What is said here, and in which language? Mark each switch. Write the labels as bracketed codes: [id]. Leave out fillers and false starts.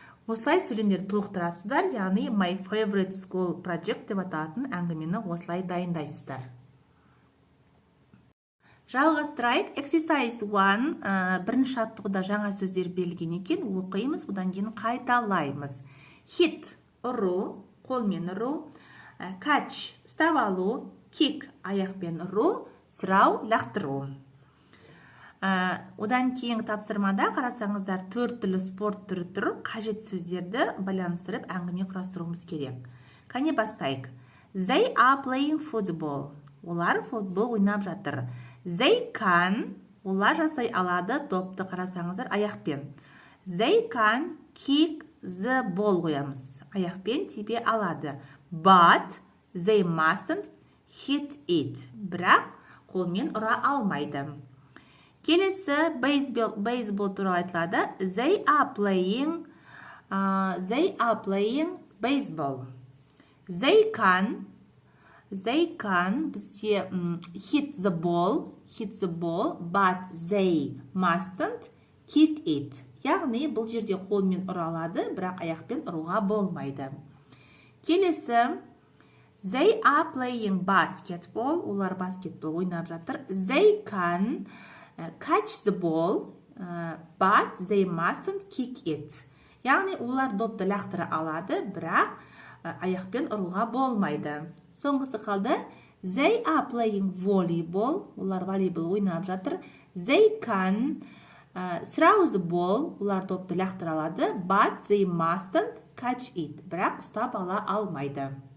[kk] Осылай сөйлемдерді толықтырасыздар, яғни [en] my favorite school project [kk] деп аталатын әңгімені осылай дайындайсыздар. Жалғастырайық. [en] Exercise 1. [kk] Бірінші жаттығуда жаңа сөздер берілген екен. Оқимыз, одан кейін қайталаймыз. Hit – ұру, қолмен ұру. Catch – ұстап алу. Kick – аяқпен ұру. Сұрау – лақтыру. Одан кейінгі тапсырмада қарасаңыздар 4 түрлі спорт түрі тұр. Қажет сөздерді байланыстырып әңгіме құрастыруымыз керек. Кәне бастайық. [en] They are playing football. [kk] Олар футбол ойнап жатыр. [en] They can. [kk] Олар жасай алады. Допты қарасаңыздар аяқпен. [en] They can kick the ball [kk] қоямыз. Аяқпен тебе алады. [en] But they mustn't hit it. [kk] Бірақ қолмен ұра алмайды. Келесі бейсбол туралы айтылады. [en] They are playing baseball. They can [kk] бізде [en] hit the ball, but they mustn't kick it. [kk] Яғни бұл жерде қолмен ұра алады, бірақ аяқпен ұруға болмайды. Келесі [en] They are playing basketball. [kk] Олар баскетбол ойнап жатыр. [en] They can catch the ball, but they mustn't kick it. [kk] Яғни олар допты лақтыра алады, бірақ аяқпен ұруға болмайды. Соңғысы қалды. [en] They are playing volleyball. [kk] Олар волейбол ойнап жатыр. [en] They can throw the ball. [kk] Олар допты лақтыра алады, [en] but they mustn't catch it. [kk] Бірақ ұстап ала алмайды.